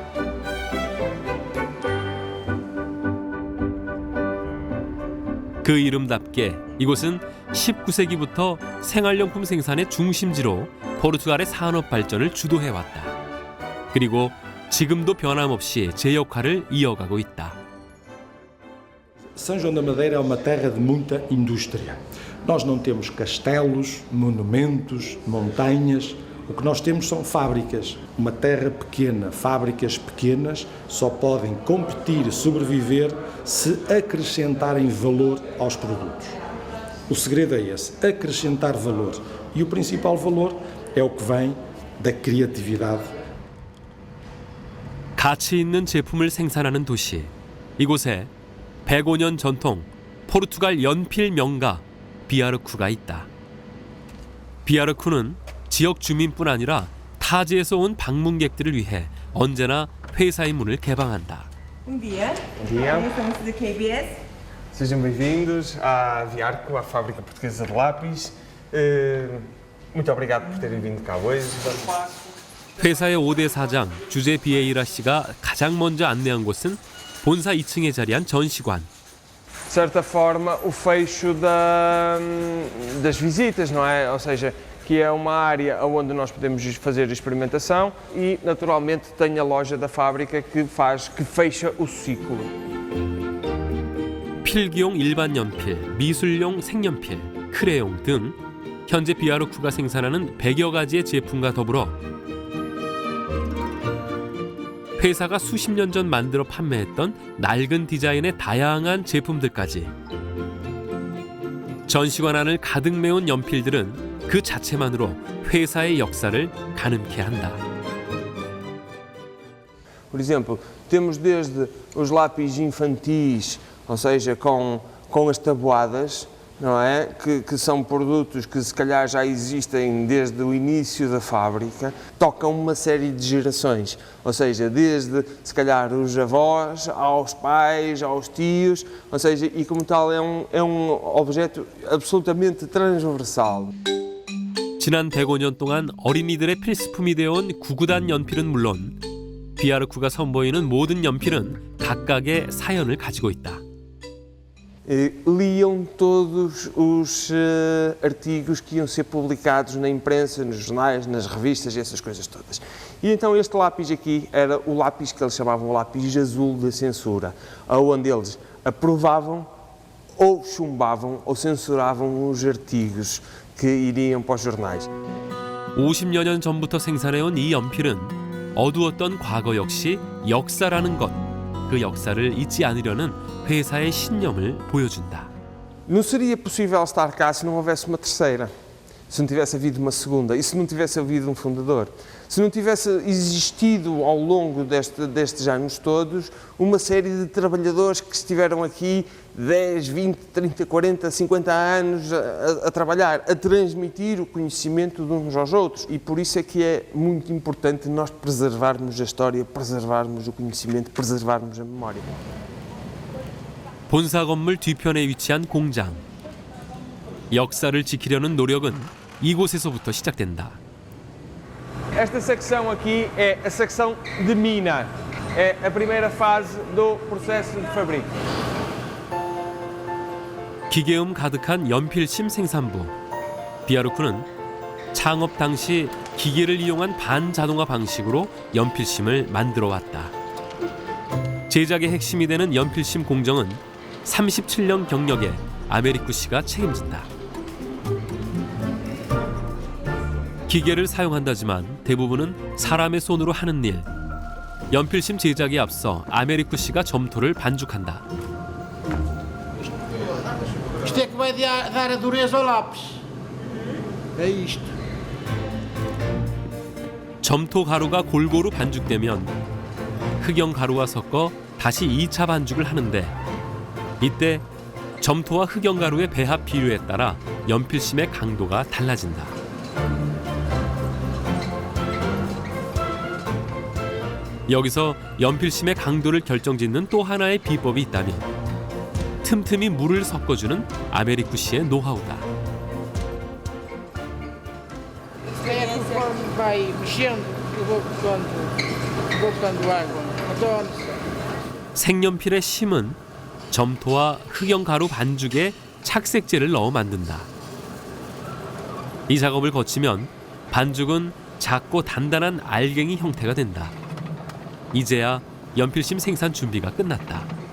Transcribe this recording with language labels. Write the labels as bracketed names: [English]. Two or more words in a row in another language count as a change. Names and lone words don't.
[Korean] 그 이름답게 이곳은 19세기부터 생활용품 생산의 중심지로 포르투갈의 산업 발전을 주도해왔다. 그리고 지금도 변함없이 제 역할을 이어가고 있다. [Portuguese] São João da Madeira é uma terra de muita indústria. Nós não temos castelos, monumentos, montanhas. O que nós temos são fábricas. Uma terra pequena, fábricas pequenas só podem competir e sobreviver se acrescentarem valor aos produtos. O segredo é esse, acrescentar valor. E o principal valor é o que vem da criatividade. [Korean] 가치 있는 제품을 생산하는 도시. 이곳에 105년 전통 포르투갈 연필 명가 비아르쿠가 있다. 비아르쿠는 지역 주민뿐 아니라 타지에서 온 방문객들을 위해 언제나 회사의 문을 개방한다. [Portuguese] Bom dia. Bom dia. Estamos da KBS. Sejam bem-vindos à Viarco, à Fábrica Portuguesa de Lápis. Muito obrigado por terem vindo cá hoje. [Korean] 회사의 5대 사장 주제 비에이라 씨가 가장 먼저 안내한 곳은 본사 2층에 자리한 전시관. [Portuguese] De certa forma, o fecho das visitas, não é? Ou seja, que é uma área onde nós podemos fazer experimentação, e naturalmente tem a loja da fábrica que fecha o ciclo. [Korean] 필기용 일반 연필, 미술용 색연필, 크레용 등 현재 비아르쿠가 생산하는 100여 가지의 제품과 더불어 회사가 수십 년 전 만들어 판매했던 낡은 디자인의 다양한 제품들까지 전시관 안을 가득 메운 연필들은 그 자체만으로 회사의 역사를 가늠케 한다. [Portuguese] Por exemplo, temos desde os lápis infantis, ou seja, com as tabuadas, não é? Que são produtos que se calhar já existem desde o início da fábrica, tocam uma série de gerações, ou seja, desde se calhar os avós, aos pais, aos tios, ou seja, e como tal é um objeto absolutamente transversal. [Korean] 지난 105년 동안 어린이들의 필수품이 되어온 구구단 연필은 물론 비아르쿠가 선보이는 모든 연필은 각각의 사연을 가지고 있다. [Portuguese] Liam todos os artigos que iam ser publicados na imprensa, nos jornais, nas revistas e essas coisas todas. E então este lápis aqui era o lápis que eles chamavam o lápis azul da censura, onde eles aprovavam ou chumbavam ou censuravam os artigos que iriam para os jornais. [Korean] 50여 년 전부터 생산해온 이 연필은 어두웠던 과거 역시 역사라는 것, 그 역사를 잊지 않으려는 회사의 신념을 보여준다. [Portuguese] Não seria possível estar cá se não houvesse uma terceira, se não tivesse havido uma segunda e se não tivesse havido um fundador. Se não tivesse existido ao longo destes anos todos uma série de trabalhadores que estiveram aqui 10, 20, 30, 40, 50 anos a trabalhar, a transmitir o conhecimento de uns aos outros. E por isso é que é muito importante nós preservarmos a história, preservarmos o conhecimento, preservarmos a memória. [Korean] 본사 건물 뒤편에 위치한 공장. 역사를 지키려는 노력은 이곳에서부터 시작된다. [Portuguese] Esta secção aqui é a secção de mina. É a primeira fase do processo de fabrico. [Korean] 기계음 가득한 연필심 생산부. 비아르쿠는 창업 당시 기계를 이용한 반자동화 방식으로 연필심을 만들어 왔다. 제작의 핵심이 되는 연필심 공정은 37년 경력의 아메리쿠 씨가 책임진다. 기계를 사용한다지만 대부분은 사람의 손으로 하는 일. 연필심 제작에 앞서 아메리쿠 씨가 점토를 반죽한다. [Portuguese] Isto é que vai dar a dureza ao lápis. É isto. 점토 가루가 골고루 반죽되면 흑연 가루와 섞어 다시 2차 반죽을 하는데 이때 점토와 흑연 가루의 배합 비율에 따라 연필심의 강도가 달라진다. 여기서 연필심의 강도를 결정짓는 또 하나의 비법이 있다면 틈틈이 물을 섞어주는 아메리쿠 씨의 노하우다. É conforme vai mexendo, eu vou botando água. Então, [Korean] 색연필의 심은 점토와 흑연 가루 반죽에 착색제를 넣어 만든다. 이 작업을 거치면 반죽은 작고 단단한 알갱이 형태가 된다. 이제야 연필심 생산 준비가 끝났다.